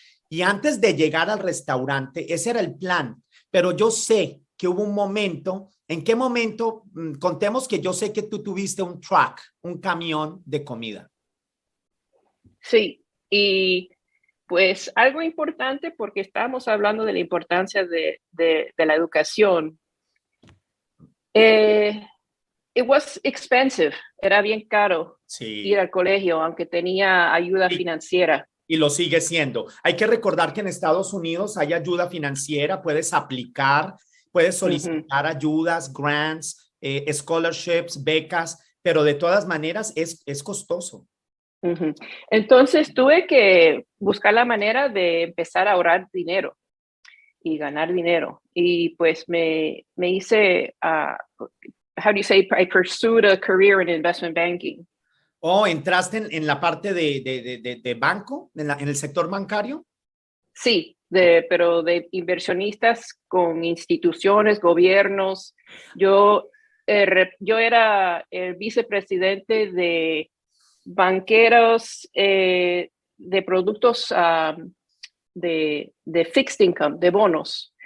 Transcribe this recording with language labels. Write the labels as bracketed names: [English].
[Spanish] Y antes de llegar al restaurante, ese era el plan, pero yo sé que hubo un momento, ¿en qué momento? Contemos que yo sé que tú tuviste un truck, un camión de comida. Sí, y pues algo importante porque estamos hablando de la importancia de la educación. Eh, [English] it was expensive, [Spanish] era bien caro ir Sí. al colegio, aunque tenía ayuda Y financiera. y lo sigue siendo. Hay que recordar que en Estados Unidos hay ayuda financiera, puedes aplicar, puedes Ujú, solicitar ayudas, grants, scholarships, becas, pero de todas maneras es costoso. ujú. Entonces tuve que buscar la manera de empezar a ahorrar dinero y ganar dinero. Y pues me hice, [English] how do you say, I pursued a career in investment banking. [Spanish] ¿O entraste en la parte de banco, en el sector bancario? Sí, Ok. pero de inversionistas con instituciones, gobiernos. Yo, yo era el vicepresidente de banqueros de productos de fixed income, de bonos